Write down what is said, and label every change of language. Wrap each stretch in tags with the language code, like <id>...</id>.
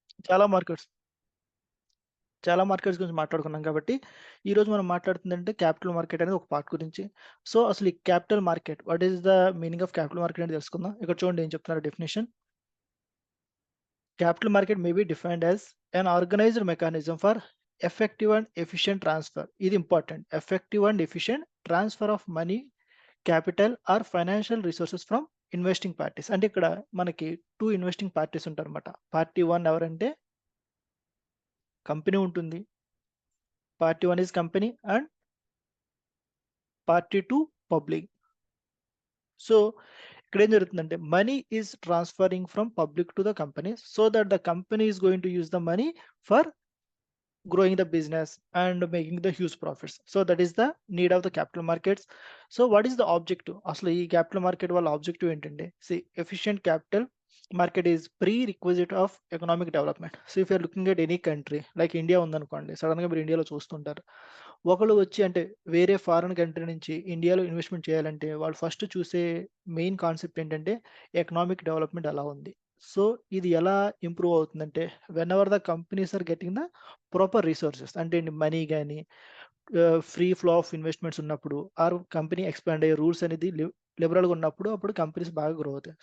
<te>చాలా మార్కెట్స్ చాలా మార్కెట్స్ గురించి మాట్లాడుకున్నాం కాబట్టి, ఈరోజు మనం మాట్లాడుతుందంటే క్యాపిటల్ మార్కెట్ అనేది ఒక పార్ట్ గురించి. సో, అసలు ఈ capital market</te> <en>what is the meaning of capital market</en> <te>అనేది తెలుసుకుందాం. ఇక్కడ చూడండి ఏం చెప్తున్నారు definition.</te> <en>Capital market may be defined as an organized mechanism for effective and efficient transfer.</en> <te>ఇది important.</te> <en>Effective and efficient transfer of money, capital or financial resources from investing parties.</en> <te>అంటే ఇక్కడ మనకి 2 ఇన్వెస్టింగ్ పార్టీస్ ఉంటారన్నమాట. Party 1 ఎవరంటే company ఉంటుంది.</te> <en>Party 1 is company and party 2 public.</en> <te>So, ఇక్కడ ఏం జరుగుతుందంటే</te> <en>Money is transferring from public to the company so that the company is going to use the money for growing the business and making the huge profits. So that is the need of the capital markets. So what is the objective?</en> <te>అసలు ఈ capital market వాళ్ళ objective ఏంటంటే</te> <en>efficient capital market is prerequisite of economic development. So if you are looking at any country like</en> <te>India ఉందనుకోండి, sudden గా మీరు ఇండియాలో చూస్తుంటారు, ఒకళ్ళు వచ్చి అంటే వేరే ఫారిన్ కంట్రీ నుంచి ఇండియాలో ఇన్వెస్ట్మెంట్ చేయాలంటే వాళ్ళు ఫస్ట్ చూసే మెయిన్ కాన్సెప్ట్ ఏంటంటే ఎకనామిక్ డెవలప్మెంట్ ఎలా ఉంది. సో ఇది ఎలా ఇంప్రూవ్ అవుతుందంటే</te> <en>whenever the companies are getting the proper resources</en> <te>అంటే మనీ కానీ ఫ్రీ ఫ్లో ఆఫ్ ఇన్వెస్ట్మెంట్స్ ఉన్నప్పుడు ఆర్ కంపెనీ ఎక్స్పాండ్ అయ్యే రూల్స్ అనేది లిబరల్గా ఉన్నప్పుడు అప్పుడు కంపెనీస్ బాగా గ్రో అవుతాయి.</te>